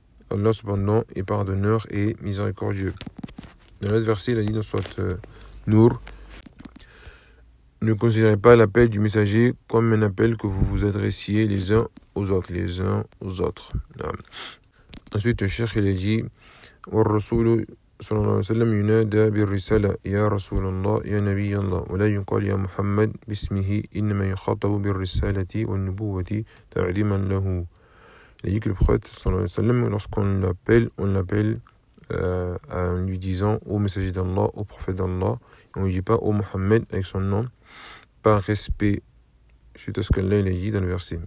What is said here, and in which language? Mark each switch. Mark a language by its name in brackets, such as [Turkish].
[French] Allah cependant est pardonneur et miséricordieux. Dans l'autre verset, il a dit dans Sourate Nour, ne considérez pas l'appel du messager comme un appel que vous vous adressiez les uns aux autres. Ensuite, le cheikh il a dit, [Arabic] والرسول صلى الله عليه وسلم ينادى بالرسالة يا رسول الله يا نبي الله، ولا يقال يا محمد باسمه، إنما يخاطب بالرسالة والنبوة تعليما له. [French] Le prophète sallallahu alayhi wa sallam, lorsqu'on l'appelle, on l'appelle en lui disant « Ô messager d'Allah, ô prophète d'Allah », on ne dit pas « Ô Mohammed » avec son nom, par respect, suite à ce qu'Allah a dit dans le verset.